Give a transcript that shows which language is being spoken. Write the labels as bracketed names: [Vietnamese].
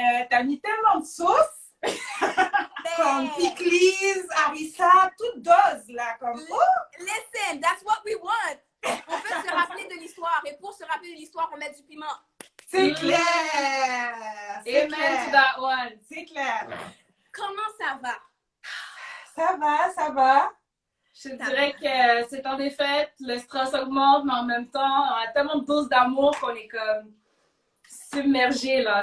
[French] T'as mis tellement de sauce. Comme pickles, harissa, toute dose là. Comme... [English] Listen, that's what we want. [French] On peut se rappeler de l'histoire. Et pour se rappeler de l'histoire, on met du piment. C'est clair. C'est clair. [English] To that one. [French] C'est clair. Comment ça va? Ça va, ça va. Je te dirais que c'est temps des fêtes, le stress augmente, mais en même temps, on a tellement de doses d'amour qu'on est comme submergé là.